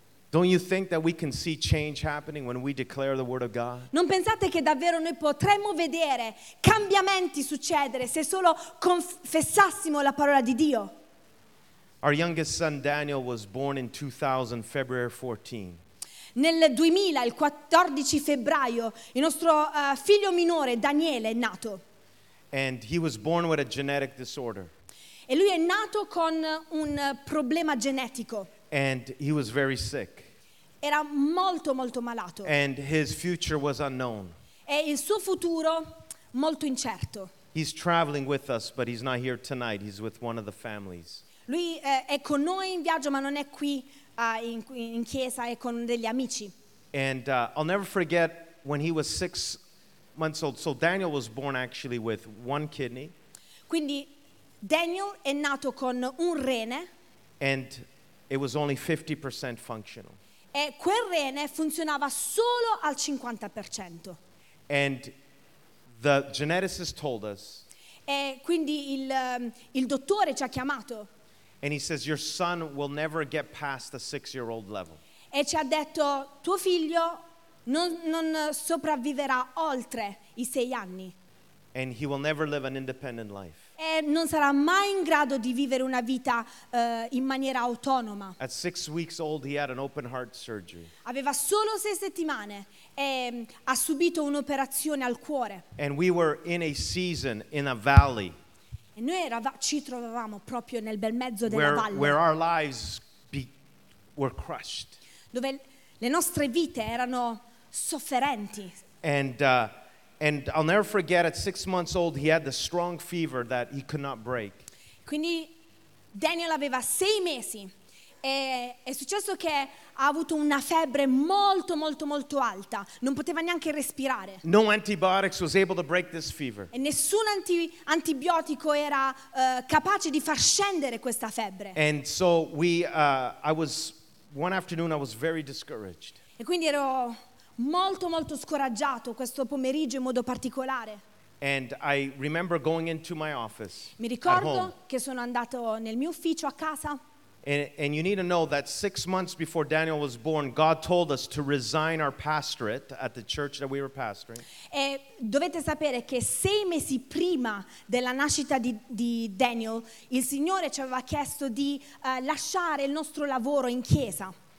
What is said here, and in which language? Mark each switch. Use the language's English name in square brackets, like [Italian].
[English] Don't you think that we can see change happening when we declare the word of God? [Italian] Non pensate che davvero noi potremmo vedere cambiamenti succedere se solo confessassimo la parola di Dio? [English] Our youngest son Daniel was born in 2000, February 14. [Italian] Nel 2000, il 14 febbraio, il nostro figlio minore, Daniele, è nato. [English] And he was born with a genetic disorder. [Italian] E lui è nato con un problema genetico. [English] And he was very sick. [Italian] Era molto, molto malato. [English] And his future was unknown. [Italian] E il suo futuro, molto incerto. [English] He's traveling with us, but he's not here tonight. He's with one of the families. [Italian] Lui è con noi in viaggio, ma non è qui. In chiesa e con degli amici. [English] And I'll never forget when he was 6 months old. So Daniel was born actually with one kidney. [Italian] Quindi Daniel è nato con un rene. [English] And it was only 50% functional. [Italian] E quel rene funzionava solo al 50%. [English] And the geneticist told us. [Italian] E quindi il dottore ci ha chiamato. [English] And he says, your son will never get past the 6-year-old level. [Italian] E ci ha detto, tuo figlio non sopravviverà oltre i 6 anni. [English] And he will never live an independent life. [Italian] E non sarà mai in grado di vivere una vita in maniera autonoma. [English] At 6 weeks old, he had an open heart surgery. [Italian] Aveva solo 6 settimane e ha subito un'operazione al cuore. [English] And we were in a season, in a valley. [Italian] E noi ci trovavamo proprio nel bel mezzo della valle. [English] Where our lives were crushed. [Italian] Dove le nostre vite erano sofferenti. [English] And I'll never forget, at 6 months old, he had the strong fever that he could not break. [Italian] Quindi Daniel aveva 6 mesi e è successo che ha avuto una febbre molto, molto, molto alta. Non poteva neanche respirare. [English] No antibiotics was able to break this fever. [Italian] E nessun antibiotico era capace di far scendere questa febbre. [English] And so one afternoon I was very discouraged. [Italian] E quindi ero molto, molto scoraggiato questo pomeriggio in modo particolare. [English] And I remember going into my office. [Italian] Mi ricordo che sono andato nel mio ufficio a casa. [English] And you need to know that 6 months before Daniel was born, God told us to resign our pastorate at the church that we were pastoring. [Italian] E dovete sapere che 6 mesi prima della nascita di Daniel, il Signore ci aveva chiesto di lasciare il nostro lavoro in chiesa.